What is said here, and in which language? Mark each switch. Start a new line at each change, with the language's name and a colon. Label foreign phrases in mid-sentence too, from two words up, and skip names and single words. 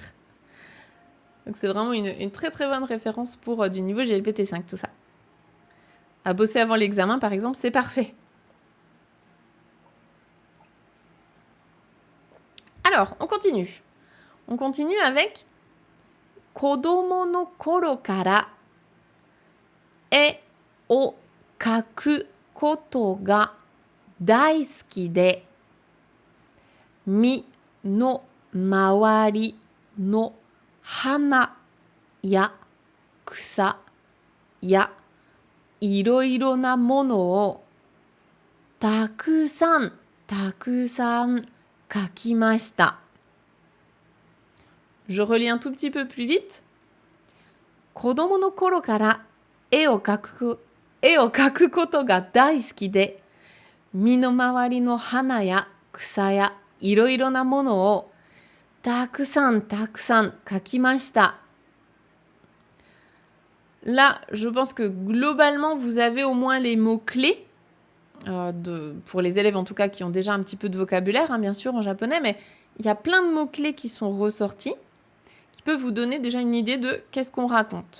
French: Donc c'est vraiment une très très bonne référence pour du niveau GLPT5, tout ça. À bosser avant l'examen, par exemple, c'est parfait. Alors, on continue. On continue avec
Japanese: 子供 の 頃 から 絵 を 描く こと が 大好き で 身 の 回り の 花 や 草 や 色々 な もの を たくさん 描きました.
French: Je relis un tout petit peu plus vite.
Japanese: 子供 の 頃 から 絵 を 描く こと が 大好き で 身 の 回り の 花 や 草 や 色々 な もの を たくさん 描きました.
French: Là, je pense que globalement, vous avez au moins les mots-clés, pour les élèves en tout cas qui ont déjà un petit peu de vocabulaire, hein, bien sûr, en japonais, mais il y a plein de mots-clés qui sont ressortis, qui peuvent vous donner déjà une idée de qu'est-ce qu'on raconte.